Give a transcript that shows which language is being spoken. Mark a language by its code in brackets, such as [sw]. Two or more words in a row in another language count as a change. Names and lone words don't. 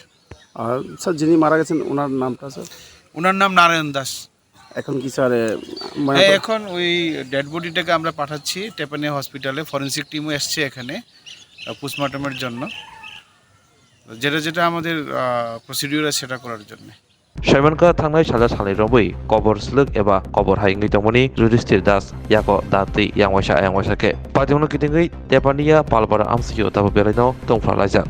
[bn] আর স্যার যিনি মারা গেছেন ওনার নামটা স্যার? ওনার নাম নারায়ণ দাস। এখন কি স্যার এখন ওই ডেড বডিটাকে আমরা পাঠাচ্ছি টেপানিয়া হসপিটালে, [en] forensic team [bn] এসছে এখানে পোস্টমর্টমের জন্য, যেটা আমাদের প্রসিডিউর আছে সেটা করার জন্য। [trp] Shaimanka thangnai saja salai rombai kobor sluk eba kobor haingi tongmani Yudhishthir Das yako dati yangwaisa ke Padimunu kitingai Tepania palpara amsiyo tabu belaino tongfralaija